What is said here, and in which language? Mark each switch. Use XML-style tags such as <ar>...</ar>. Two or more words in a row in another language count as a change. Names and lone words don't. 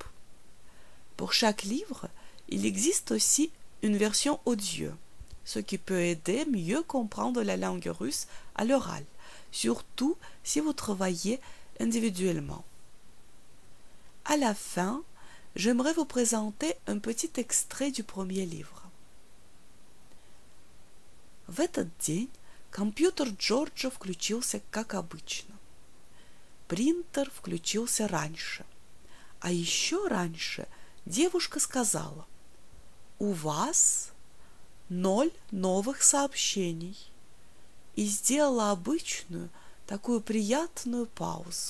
<fr>Pour chaque livre, il existe aussi une version audio, ce qui peut aider mieux comprendre la langue russe à l'oral, surtout si vous travaillez individuellement. À la fin, j'aimerais vous présenter un petit extrait du premier livre.</fr> <ru>В этот день компьютер Джорджа включился как обычно. Принтер включился раньше. А еще раньше девушка сказала: «У вас 0 новых сообщений» и сделала обычную, такую приятную паузу.</ru>